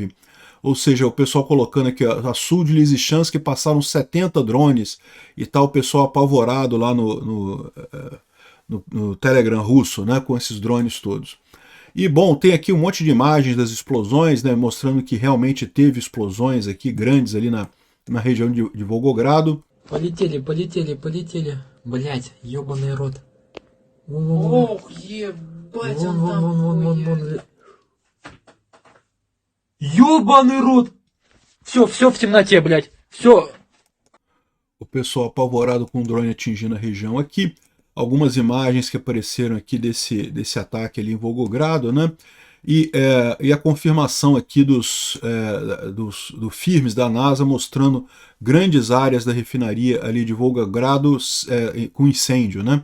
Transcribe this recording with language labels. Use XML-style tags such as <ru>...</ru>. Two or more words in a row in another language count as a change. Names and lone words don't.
<pt>Ou seja, o pessoal colocando aqui, a sul de Lysychansk passaram 70 drones e tal, o pessoal apavorado lá no Telegram russo, né, com esses drones todos. E bom, tem aqui um monte de imagens das explosões, né, mostrando que realmente teve explosões aqui grandes ali na região de Volgogrado.</pt> <ru>Полетели, полетели, полетели. Блять, ебаный рот. Ох, ебать, он там хуя. Ебаный рот! Все в темноте, блять. Все.</ru> <pt>o pessoal apavorado com o drone atingindo a região aqui. Algumas imagens que apareceram aqui desse ataque ali em Volgogrado, né? E a confirmação aqui do FIRMS da NASA mostrando grandes áreas da refinaria ali de Volgogrado com incêndio, né?</pt>